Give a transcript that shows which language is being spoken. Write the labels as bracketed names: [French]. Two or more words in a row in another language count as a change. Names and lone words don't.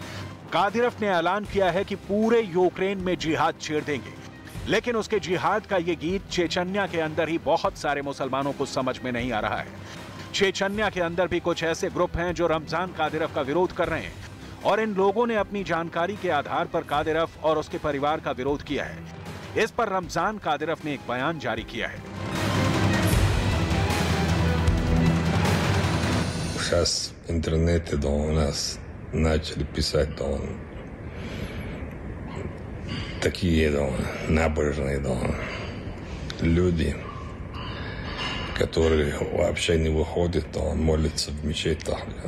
[Hindi] कादिरेव ने ऐलान किया है कि पूरे यूक्रेन में जिहाद छेड़ देंगे, लेकिन उसके जिहाद का ये गीत चेचन्या के अंदर ही बहुत सारे मुसलमानों को समझ में नहीं आ रहा है। चेचन्या के अंदर भी कुछ ऐसे ग्रुप हैं जो रमजान कादिरेव का विरोध कर रहे हैं और इन लोगों ने अपनी जानकारी के आधार पर कादिरेव और उसके परिवार का विरोध किया है। इस पर रमजान कादिरेव ने एक बयान जारी किया है। [Russian] Сейчас в интернете у нас начали писать такие набожные люди, которые вообще не выходят, молятся в мечетях,